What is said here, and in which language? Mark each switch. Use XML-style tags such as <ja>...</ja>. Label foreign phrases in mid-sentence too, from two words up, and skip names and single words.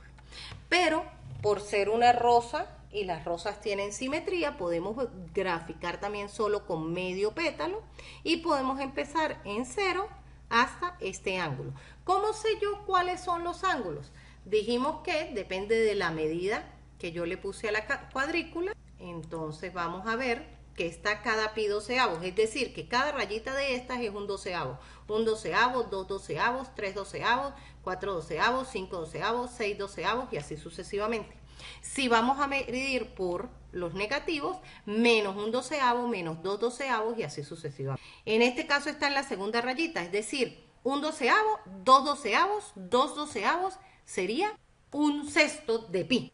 <es>Pero por ser una rosa y las rosas tienen simetría, podemos graficar también solo con medio pétalo y podemos empezar en 0 hasta este ángulo. ¿Cómo sé yo cuáles son los ángulos? Dijimos que depende de la medida que yo le puse a la cuadrícula. Entonces vamos a ver que está cada pi doceavos, es decir, que cada rayita de estas es un doceavo. Un doceavo, 2 doceavos, 3 doceavos, 4 doceavos, 5 doceavos, 6 doceavos y así sucesivamente. Si vamos a medir por los negativos, menos un doceavo, menos 2 doceavos y así sucesivamente. En este caso está en la segunda rayita, es decir, un doceavo, 2 doceavos, 2 doceavos sería un sexto de pi.</es>